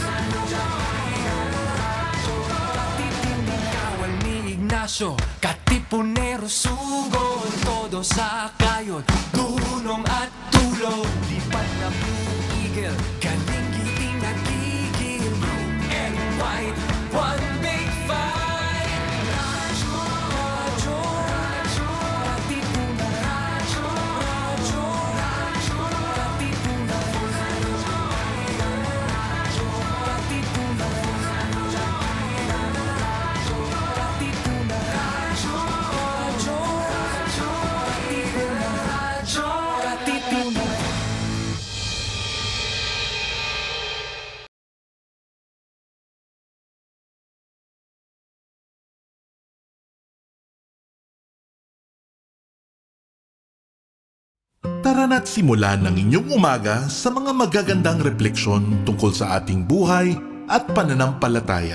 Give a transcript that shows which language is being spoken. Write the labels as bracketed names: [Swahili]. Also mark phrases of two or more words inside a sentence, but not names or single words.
[Filipino] Radyo, katipunan. Kawal ni Ignacio, katipunero sugod, todo sa kayon, dunong at tulog. Lipat na Blue Eagle, kaning giting nagigil. [English] Blue and white, one big fight. [Filipino] Radyo, radyo, radyo, katipunan. Radyo, radyo, radyo, katipunan. Radyo, katipunan. Radyo, katipunan. Radyo, radyo, radyo, katipunan. Radyo, katipunan. Tara na't simulan ng inyong umaga sa mga magagandang refleksyon tungkol sa ating buhay at pananampalataya.